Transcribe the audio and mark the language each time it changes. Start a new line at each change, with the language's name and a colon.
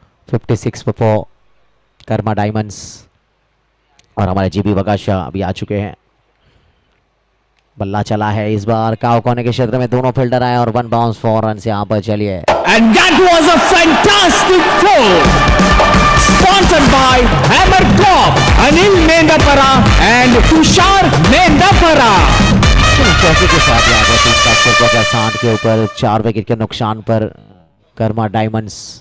English: $56 for 4
Hindi: Karma diamonds और हमारे GB Vakasha अभी आ चुके हैं। बल्ला चला है इस बार काव कोने के क्षेत्र में, दोनों फील्डर आए और 1 बाउंस 4 रन से यहाँ पर। चलिए
English: And that was a fantastic throw, sponsored by Hammer Corp, Anil Mendapara and Tushar Mendapara.
Hindi: चौके के साथ यहाँ पर टीम का स्कोर पहुंचा 60 के ऊपर, 4 विकेट के नुकसान पर कर्मा डायमंड्स।